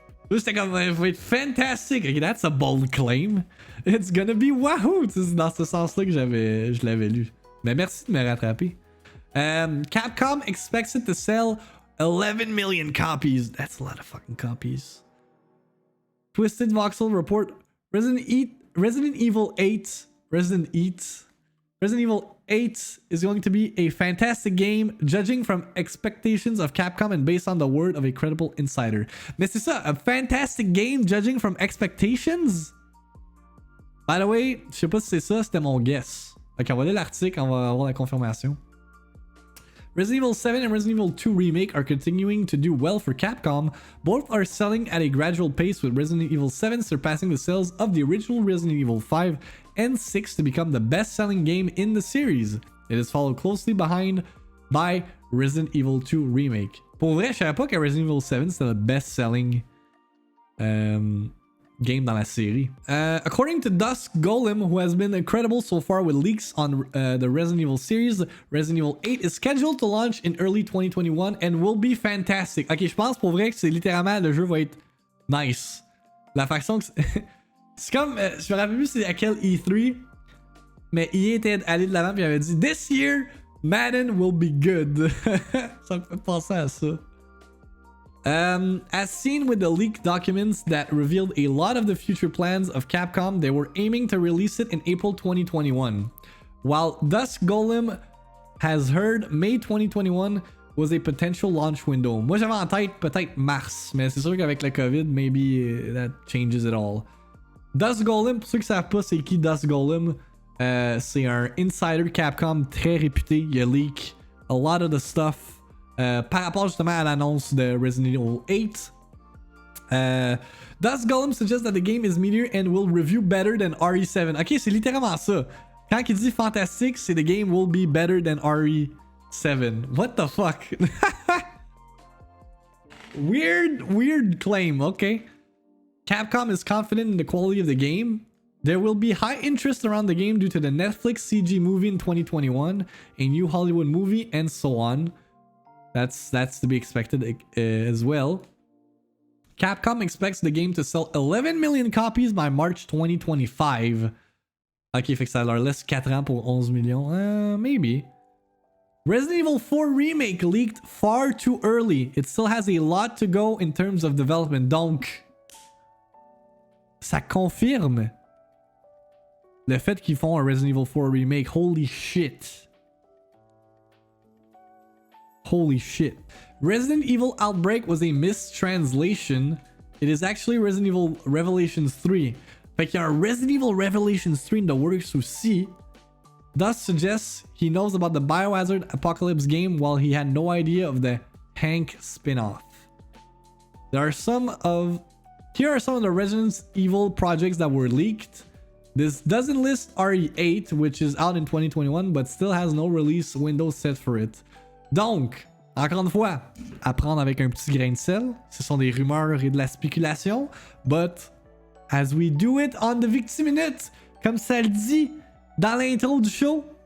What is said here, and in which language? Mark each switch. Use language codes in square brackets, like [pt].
[fr] J'étais comme, il va être fantastique. [en] Ok, that's a bold claim. It's gonna be wahoo. [fr] C'est dans ce sens-là que je l'avais lu. Mais merci de me rattraper. [en] Capcom expects it to sell 11 million copies. That's a lot of fucking copies. Twisted Voxel report Resident Evil 8 is going to be a fantastic game, judging from expectations of Capcom and based on the word of a credible insider. [fr] Mais c'est ça, [en] a fantastic game judging from expectations? By the way, [fr] je sais pas si c'est ça, c'était mon guess. Ok, on va lire l'article, on va avoir la confirmation. [en] Resident Evil 7 and Resident Evil 2 Remake are continuing to do well for Capcom. Both are selling at a gradual pace, with Resident Evil 7 surpassing the sales of the original Resident Evil 5 and 6 to become the best-selling game in the series. It is followed closely behind by Resident Evil 2 Remake. [fr] Pour vrai, je savais pas que Resident Evil 7 c'était le [en] best-selling game [fr] dans la série. [en] According to Dusk Golem, who has been incredible so far with leaks on the Resident Evil series, Resident Evil 8 is scheduled to launch in early 2021 and will be fantastic. [fr] Ok, je pense pour vrai que c'est littéralement le jeu va être nice. La façon que c'est comme, je me rappelle plus c'est à quel E3, mais EA était allé de l'avant et il avait dit [en] This year, Madden will be good. [fr] Ça me fait penser à ça. [en] As seen with the leaked documents that revealed a lot of the future plans of Capcom, they were aiming to release it in April 2021. While Dusk Golem has heard May 2021 was a potential launch window. [fr] Moi j'avais en tête peut-être mars, mais c'est sûr qu'avec le COVID, [en] maybe that changes it all. [fr] Dusk Golem, pour ceux qui savent pas c'est qui Dusk Golem, c'est un insider Capcom très réputé. Il a leak [en] a lot of the stuff. [fr] Par rapport justement à l'annonce de Resident Evil 8. [en] Dusk Golem suggests that the game is meatier and will review better than RE7. [fr] Ok, c'est littéralement ça. Quand il dit fantastique, c'est [en] the game will be better than RE7. What the fuck? Weird claim, okay. Capcom is confident in the quality of the game. There will be high interest around the game due to the Netflix CG movie in 2021, a new Hollywood movie, and so on. That's to be expected as well. Capcom expects the game to sell 11 million copies by March 2025. [fr] Ok, fait que ça leur laisse 4 ans pour 11 millions. [en] Maybe. Resident Evil 4 Remake leaked far too early. It still has a lot to go in terms of development. [fr] Donc, ça confirme le fait qu'ils font un Resident Evil 4 Remake. [en] Holy shit. Holy shit. Resident Evil Outbreak was a mistranslation. It is actually Resident Evil Revelations 3. [fr] Fait qu'il y a un Resident Evil Revelations 3 [en] in the works [fr] aussi. [en] Thus suggests he knows about the Biohazard Apocalypse game while he had no idea of the Hank spin-off. Here are some of the Resident Evil projects that were leaked. This doesn't list RE8, which is out in 2021, but still has no release window set for it. [fr] Donc, encore une fois, à prendre avec un petit grain de sel. Ce sont des rumeurs et de la spéculation. [en] But, as we do it on the VIICTIIMINUTE, [fr] comme ça le dit dans l'intro du show,